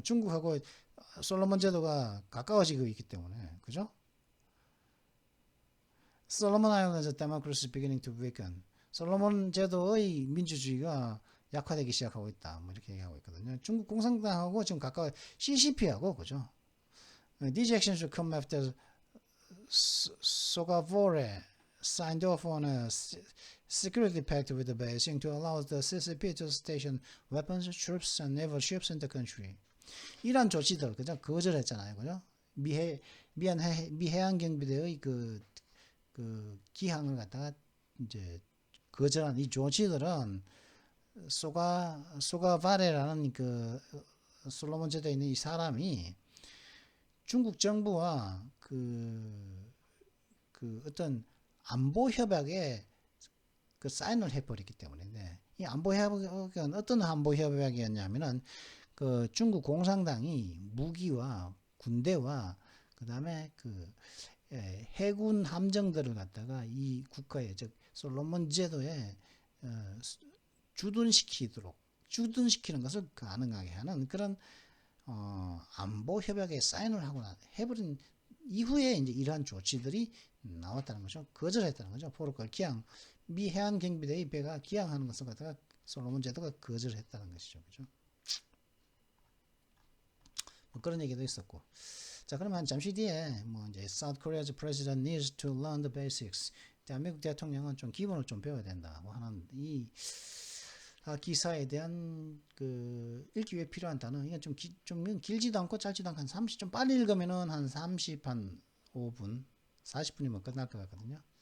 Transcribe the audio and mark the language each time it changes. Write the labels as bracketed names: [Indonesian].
[Korean] 중국하고 솔로몬 제도가 가까워지고 있기 때문에. 그죠? 솔로몬 아일랜드 데모크라시 [English] beginning to weaken. [Korean] 솔로몬 제도의 민주주의가 약화되기 시작하고 있다. 뭐 이렇게 얘기하고 있거든요. 중국 공산당하고 지금 가까워 CCP하고 그죠? [English] These actions should come after Sogavore signed off on a security pact with the Beijing to allow the CCP to station weapons, troops, and naval ships in the country. [Korean] 이런 조치들 그죠? 거절했잖아요, 그죠? 미해안 경비대의 그 기항을 갖다가 이제 거절한 이 조치들은 소가바레라는 그 솔로몬 제도에 있는 이 사람이 중국 정부와 그 어떤 안보 협약에 그 사인을 해버렸기 때문에 이 안보 협약은 어떤 안보 협약이었냐면은 그 중국 공산당이 무기와 군대와 그 다음에 그 해군 함정들을 갖다가 이 국가에 즉 솔로몬 제도에 주둔시키는 것을 가능하게 하는 그런 안보 협약에 사인을 하고 해버린 이후에 이제 이러한 조치들이 나왔다는 거죠. 거절했다는 거죠. 포르투갈 기항 미 해안 경비대의 배가 기항하는 것을 갖다가 솔로몬 제도가 거절했다는 것이죠. 그죠? 뭐 그런 얘기도 있었고. 자, 그러면 잠시 뒤에 뭐 이제 [English] South Korea's president needs to learn the basics. [Korean] 대한민국 대통령은 좀 기본을 좀 배워야 된다. 뭐 하는 이 기사에 대한 그 읽기 위해 필요한 단어. 이건 좀 길지도 않고 짧지도 않고 한 30, 좀 빨리 읽으면은 한 30, 한 5분, 40분이면 끝날 것 같거든요.